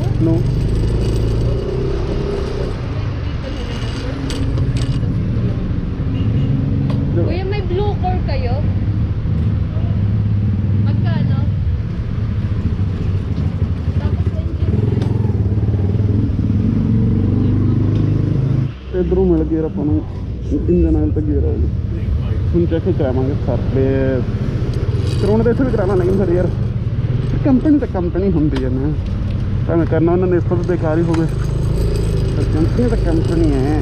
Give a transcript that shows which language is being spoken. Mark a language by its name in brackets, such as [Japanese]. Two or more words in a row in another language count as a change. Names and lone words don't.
[English] No. [Filipino] Kuya, may blue core kayo? Magkano? Tapos [Punjabi] ਇਧਰੋਂ ਮਿਲ ਗਿਆ ਆਪਾਂ ਨੂੰ [English] engine oil [Punjabi] ਤੇ [English] gear oil. [Punjabi] ਹੁਣ ਚੈੱਕ ਕਰਾਵਾਂਗੇ ਸਾਰੇ ਕਰਾਉਣ ਦੇ ਇੱਥੇ ਵੀ ਕਰਾਉਣਾ, ਲੇਕਿਨ ਫਿਰ ਯਾਰ ਕੰਪਨੀ ਤਾਂ ਕੰਪਨੀ ਹੁੰਦੀ ਹੈ ਨਾ, ਭਾਵੇਂ ਕਰਨਾ ਉਹਨਾਂ ਨੇ ਇਸ ਤੋਂ ਬੇਕਾਰ ਹੀ ਹੋਵੇ, ਪਰ ਕੰਪਨੀ ਤਾਂ ਕੰਪਨੀ ਹੈ।